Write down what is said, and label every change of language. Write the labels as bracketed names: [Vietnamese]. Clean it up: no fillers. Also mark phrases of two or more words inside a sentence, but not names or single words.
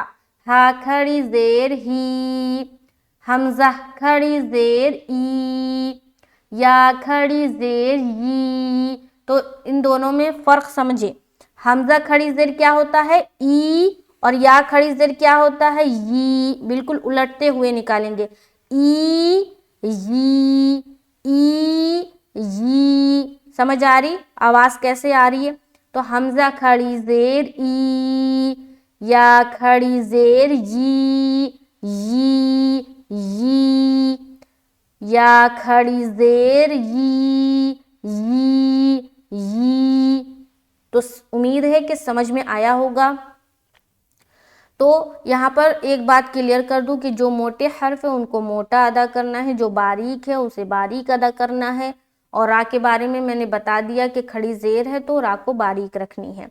[Urdu] ہا کھڑی زیر ہی، حمزہ کھڑی زیر ای، یا کھڑی زیر یی. تو ان دونوں میں فرق سمجھے، حمزہ کھڑی زیر کیا ہوتا ہے ای، اور یا کھڑی زیر کیا ہوتا ہے یی، بالکل الٹتے ہوئے نکالیں گے، ای یی ای یی. سمجھ آ رہی آواز کیسے آ رہی ہے، تو حمزہ کھڑی زیر ای، یا کھڑی زیر یی یی یی، یا کھڑی زیر یی یی یی. تو امید ہے کہ سمجھ میں آیا ہوگا. تو یہاں پر ایک بات کلیئر کر دوں کہ جو موٹے حرف ہیں ان کو موٹا ادا کرنا ہے، جو باریک ہے اسے باریک ادا کرنا ہے، اور را کے بارے میں نے بتا دیا کہ کھڑی زیر ہے تو را کو باریک رکھنی ہے.